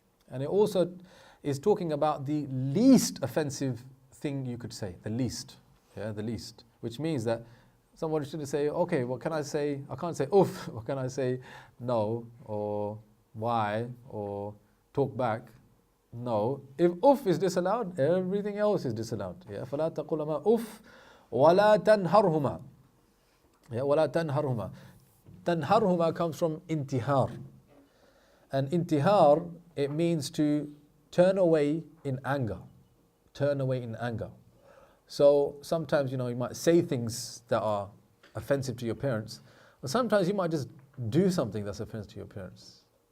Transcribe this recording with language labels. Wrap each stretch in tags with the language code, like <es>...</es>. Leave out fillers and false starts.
<en>And it also is talking about the least offensive thing you could say. The least. Yeah, the least. Which means that somebody shouldn't say, okay, what can I say? I can't say oof. What can I say? No, or why, or talk back. No. If oof is disallowed, everything else is disallowed.</en> <ar>Yeah, فَلَا تَقُلْ لَهُمَا أُفْ وَلَا تَنْهَرْهُمَا. Yeah, وَلَا تَنْهَرْهُمَا.</ar> <en>Tanharhuma comes from intihar. And intihar, it means to turn away in anger. Turn away in anger. So sometimes, you might say things that are offensive to your parents, or sometimes you might just do something that's offensive to your parents.</en>